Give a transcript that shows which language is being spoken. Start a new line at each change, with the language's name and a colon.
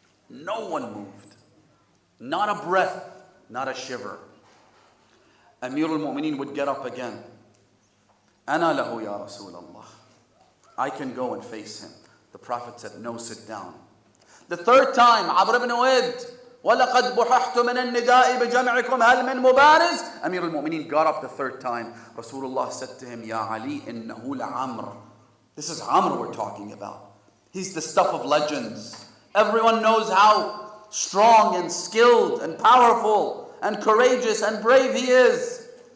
English: No one moved. Not a breath, not a shiver. Amir al-Mu'mineen would get up again.
Arabic: Ana lahu ya Rasulullah.
English: I can go and face him. The Prophet said, no, sit down. The third time,
Arabic: Amr ibn Uwayd, وَلَقَدْ بُحَحْتُ مِنَ النِّدَاءِ بِجَمْعِكُمْ هَلْ مِنْ مُبَارِزٍ.
English: Amir al-Mu'mineen got up the third time. Rasulullah said to him, Ya Ali,
Arabic: إِنَّهُ لَعَمْرٌ.
English: This is Amr we're talking about. He's the stuff of legends. Everyone knows how strong and skilled and powerful and courageous and brave he is.